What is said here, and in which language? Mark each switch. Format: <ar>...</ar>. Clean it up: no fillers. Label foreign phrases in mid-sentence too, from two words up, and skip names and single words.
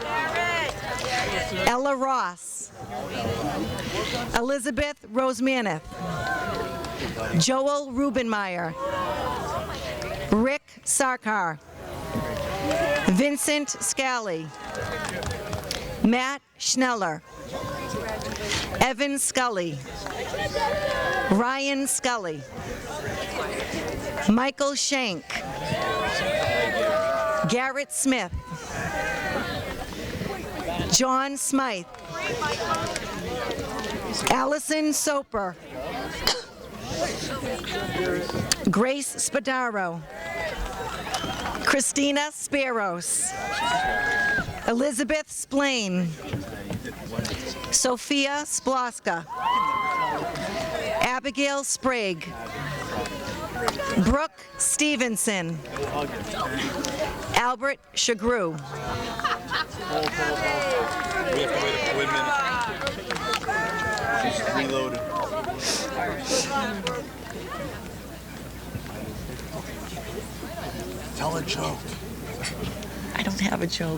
<en>Ella Ross, Elizabeth Rosemaneth, Joel Rubenmeyer, Rick Sarkar, Vincent Scally, Matt Schneller, Evan Scully, Ryan Scully, Michael Shank, Garrett Smith, John Smythe, Allison Soper, Grace Spadaro, Christina Sparrows, Elizabeth Splain, Sophia Sploska, Abigail Sprague, Brooke Stevenson, Albert Shagru. We have to wait a minute. She's reloaded. Tell a joke. I don't have a joke.</en>